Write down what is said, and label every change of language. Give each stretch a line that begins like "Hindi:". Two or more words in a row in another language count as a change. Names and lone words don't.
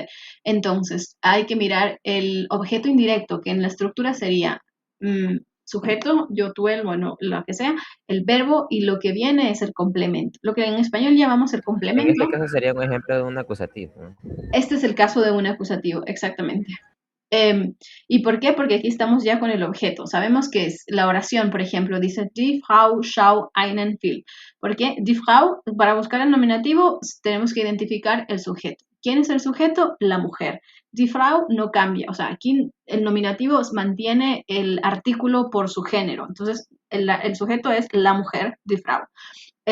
Spanish: Entonces, hay que mirar el objeto indirecto, que en la estructura sería sujeto, yo, tú, él, bueno, lo que sea, el verbo y lo que viene es el complemento. Lo que en español llamamos el complemento. En este caso sería un ejemplo de un acusativo, ¿no? Este es el caso de un acusativo, exactamente. ¿Y por qué? Porque aquí estamos ya con el objeto. Sabemos que es la oración, por ejemplo, dice
German: die Frau schau einen Film.
Spanish: ¿Por qué?
German: Die Frau,
Spanish: para buscar el nominativo, tenemos que identificar el sujeto. ¿Quién es el sujeto? La mujer.
German: Die Frau
Spanish: no cambia. O sea, aquí el nominativo mantiene el artículo por su género. Entonces, el sujeto es la mujer,
German: die Frau.